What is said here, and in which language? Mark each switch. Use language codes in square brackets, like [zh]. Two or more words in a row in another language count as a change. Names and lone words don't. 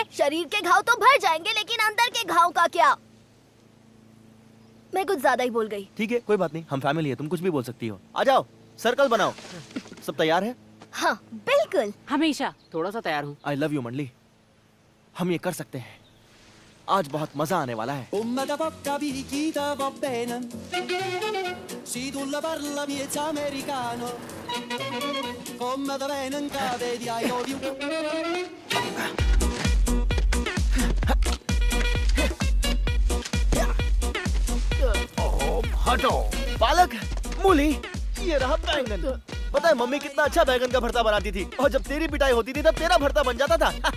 [hi] शरीर के घाव तो भर जाएंगे, लेकिन अंदर के घाव का क्या? मैं कुछ ज्यादा ही बोल गई। ठीक है, कोई बात नहीं, हम फैमिली है, तुम कुछ भी बोल सकती हो। आ जाओ, सर्कल बनाओ। सब तैयार है? हाँ बिल्कुल। हमेशा। थोड़ा सा तैयार हूँ। [en] I love you [hi] मंडली, हम ये कर सकते हैं। आज बहुत मजा आने वाला है। Come da poca picchita va bene, si tu la parla miezza americano, come da bene in cade di I love you. हटो बालक, मूली, ये रहा बैंगन। पता है मम्मी कितना अच्छा बैंगन का भरता बनाती थी, और जब तेरी पिटाई होती थी तब तेरा भरता बन जाता था।